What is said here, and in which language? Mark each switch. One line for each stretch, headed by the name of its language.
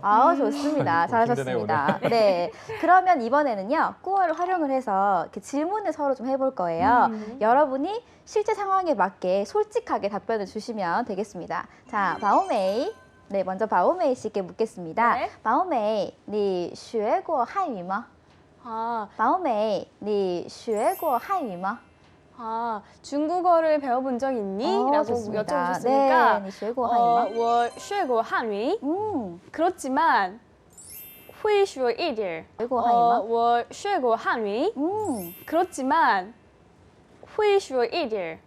Korean: 아우 좋습니다. 아이고, 잘하셨습니다. 네, 그러면 이번에는요 꾸어를 활용을 해서 이렇게 질문을 서로 좀 해볼 거예요. 여러분이 실제 상황에 맞게 솔직하게 답변을 주시면 되겠습니다. 자, 바오메이. 네, 먼저 바오메이 씨께 묻겠습니다. 네.
Chinese: 바오메이, 你学过汉语吗?
Korean: 아,
Chinese: 바오메이, 你学过汉语吗?
Korean: 중국어를 배워본 적 있니? 라고 좋습니다. 여쭤보셨으니까
Chinese: 네, 你学过汉语吗? 我学过汉语.
Korean: 그렇지만
Chinese: 会说一点. 学过汉语吗? 我学过汉语.
Korean: 그렇지만
Chinese: 会说一点.